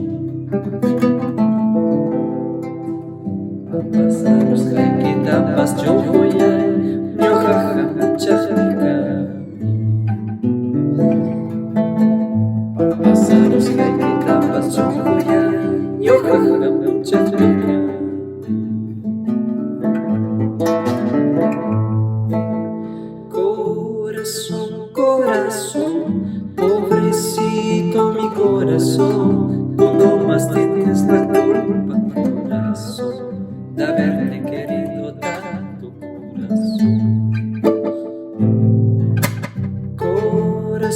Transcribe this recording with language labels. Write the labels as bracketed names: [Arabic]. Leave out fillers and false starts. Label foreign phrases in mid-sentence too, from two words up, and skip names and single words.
[Quechua] Pasaros haykitapas, Sonjuyay, ñuqaqa muchaqmi kani. Pasaros haykitapas, Sonjuyay, ñuqaqa muchaqmi kani. [Spanish] Corazón, corazón, pobrecito mi corazón, tú no más tienes la culpa, corazón, de haberte querido tanto, corazón.